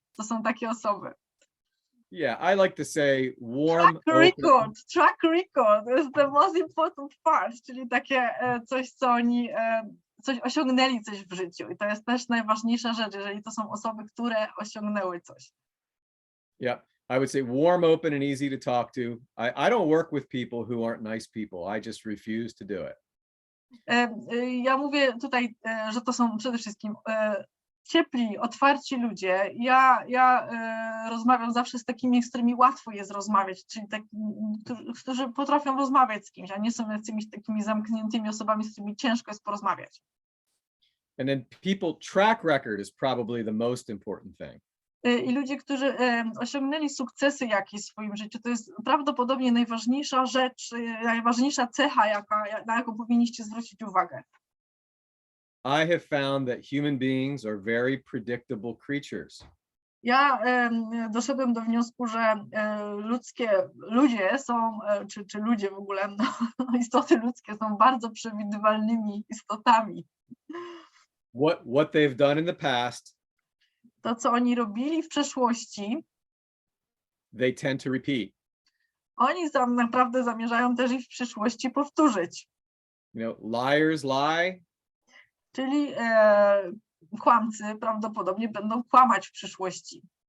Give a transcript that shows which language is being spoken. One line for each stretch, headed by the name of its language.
Polish: To są takie osoby.
English: Yeah, I like to say warm. Track record is the most important part,
Polish: czyli takie coś, co oni coś osiągnęli coś w życiu. I to jest też najważniejsza rzecz, jeżeli to są osoby, które osiągnęły coś.
English: Yeah, I would say warm, open, and easy to talk to. I don't work with people who aren't nice people. I just refuse to do it.
Polish: Ja mówię tutaj, że to są przede wszystkim ciepli, otwarci ludzie. Ja rozmawiam zawsze z takimi, z którymi łatwo jest rozmawiać, czyli którzy potrafią rozmawiać z kimś, a nie są jakimiś takimi zamkniętymi osobami, z którymi ciężko jest porozmawiać.
English: And then people track record is probably the most important thing.
Polish: I ludzie, którzy osiągnęli sukcesy jakieś w swoim życiu, to jest prawdopodobnie najważniejsza rzecz, najważniejsza cecha, na jaką powinniście zwrócić uwagę.
English: I have found that human beings are very predictable creatures.
Polish: Ja doszedłem do wniosku, że ludzie są, czy ludzie w ogóle, no, istoty ludzkie są bardzo przewidywalnymi istotami.
English: What they've done in the past,
Polish: to, co oni robili w przeszłości,
English: they tend to repeat.
Polish: Oni tam naprawdę zamierzają też i w przyszłości powtórzyć.
English: You know, liars lie.
Polish: Czyli kłamcy prawdopodobnie będą kłamać w przyszłości.